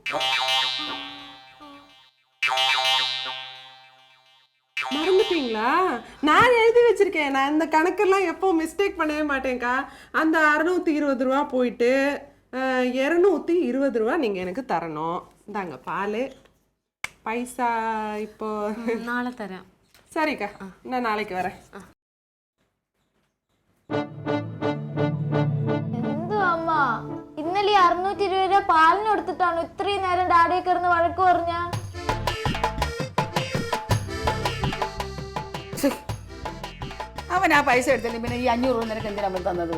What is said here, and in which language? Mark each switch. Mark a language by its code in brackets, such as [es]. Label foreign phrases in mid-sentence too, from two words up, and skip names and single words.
[ta] மறந்துட்டீங்களா? நான் எழுதி வச்சிருக்கேன். நான் இந்த கணக்கெல்லாம் எப்போ மிஸ்டேக் பண்ணவே மாட்டேன்க்கா. அந்த 620 ரூபா போயிட்டு 220 ரூபா நீங்க எனக்கு தரணும். இந்தாங்க பால். பைசா இப்போ [ml] നാളെ തരാം. [ta] சரிக்கா, நான் நாளைக்கு வரேன். [ml] എന്തോ അമ്മ, ഇന്നലെ 620 രൂപ പാലിന് കൊടുത്തിട്ടാണ് ഇത്രയും നേരം ഡാഡിയെ കിടന്ന് വഴക്ക് പറഞ്ഞ? അവൻ ആ പൈസ എടുത്തില്ല, പിന്നെ ഈ 500 രൂപ നിനക്ക് എന്തിനാ അവൻ തന്നത്?